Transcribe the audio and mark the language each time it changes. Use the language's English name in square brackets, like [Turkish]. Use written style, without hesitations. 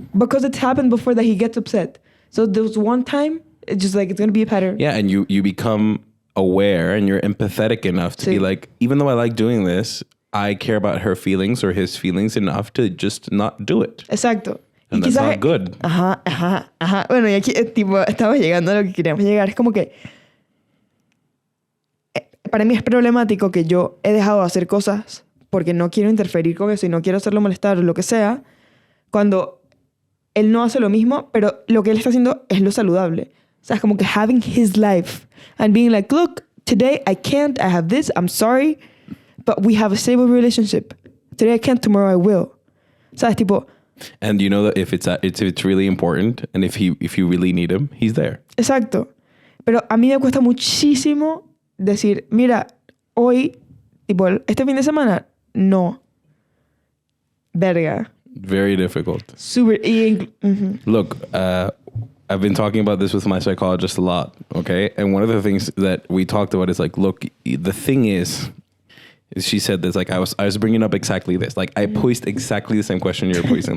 [English] Because it's happened before that he gets upset. So there was one time, it's just it's going to be a pattern. Yeah, and you become aware and you're empathetic enough to be even though I like doing this, I care about her feelings or his feelings enough to just not do it. [Spanish] Exacto. [English] And that's not good. Ajá. [Spanish] Bueno, y aquí estamos llegando a lo que queríamos llegar. Es como que para mí es problemático que yo he dejado de hacer cosas porque no quiero interferir con eso y no quiero hacerlo molestar o lo que sea, cuando él no hace lo mismo, pero lo que él está haciendo es lo saludable. O sea, es como que [English] having his life and being like, look, today I can't, I have this, I'm sorry, but we have a stable relationship. Today I can't, tomorrow I will. [Spanish] O sea, es tipo... [English] And you know that if it's really important and if you really need him, he's there. [Spanish] Exacto. Pero a mí me cuesta muchísimo decir, mira, hoy, tipo, este fin de semana, no. Verga. [English] Very difficult. Super. Look, I've been talking about this with my psychologist a lot, okay? And one of the things that we talked about is look, the thing is, she said this, like, I was bringing up exactly this. Like, I posed exactly the same question you're posing.